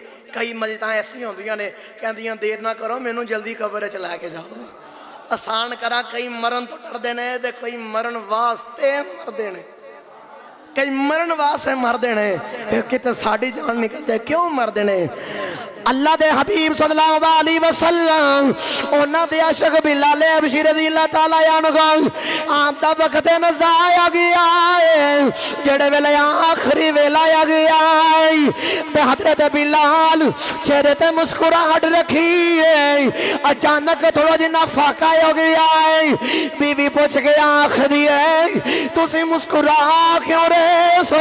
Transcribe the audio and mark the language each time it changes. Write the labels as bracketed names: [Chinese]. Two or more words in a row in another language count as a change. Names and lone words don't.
[Punjabi] کئی مسجداں ایسیاں ہوندیاں نے کہندیاں دیر نہ کرو مینوں جلدی قبر چ لے کے جاؤ، آسان کرا. کئی مرن تو ڈردے نے تے کئی مرن واسطے مردے نے، کئی مرن واسطے مردے نے کتے ساڈی جان نکل جائے کیوں مردے نے. اللہ دے حبیب [Arabic] صلى الله عليه وسلم [Punjabi] انہاں دے عاشق بلال حبشی [Arabic] رضي الله تعالى عنه [Punjabi] آپ دا وقت نزع آ گیا ہے، جیہڑے ویلے آخری ویلا آ گیا ہے تے حضرت بلال چہرے تے مسکراہٹ رکھی ہے. اچانک تھوڑا جنا فاقہ ہو گیا ہے، بیوی پچھ کے آکھدی ہے تسی مسکرا کیوں رہے سو?